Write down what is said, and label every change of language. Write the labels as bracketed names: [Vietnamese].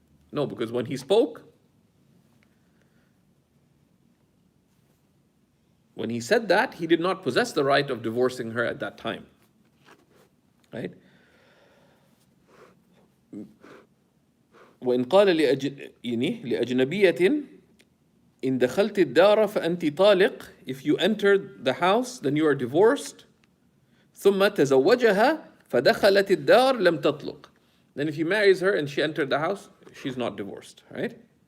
[English] No, because when he spoke, when he said that, he did not possess the right of divorcing her at that time. Right? [Arabic] وإن قال لأجنبية إن دخلت الدار فأنت طالق, [English] if you entered the house, then you are divorced. [Arabic] ثم تزوجها فدخلت الدار لم تطلق. [English] Then if he marries her and she entered the house, she's not divorced, right?